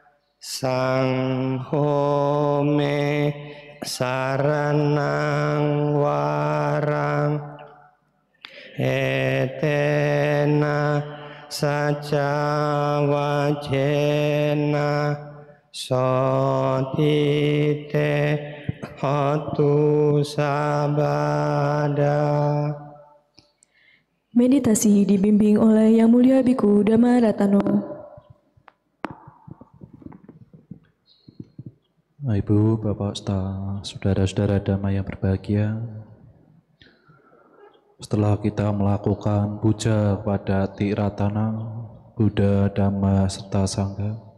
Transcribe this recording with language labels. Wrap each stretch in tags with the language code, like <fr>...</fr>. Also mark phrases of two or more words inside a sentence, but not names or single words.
<pi>sangho me saranang warang etena saca wacena sotite hotu sabada.</pi> <id>Meditasi dibimbing oleh Yang Mulia Biku Dhamma Ratano. Ibu, Bapak, saudara-saudara Dhamma yang berbahagia, setelah kita melakukan puja kepada Tiratana, Buddha, Dhamma, serta Sangha,</id>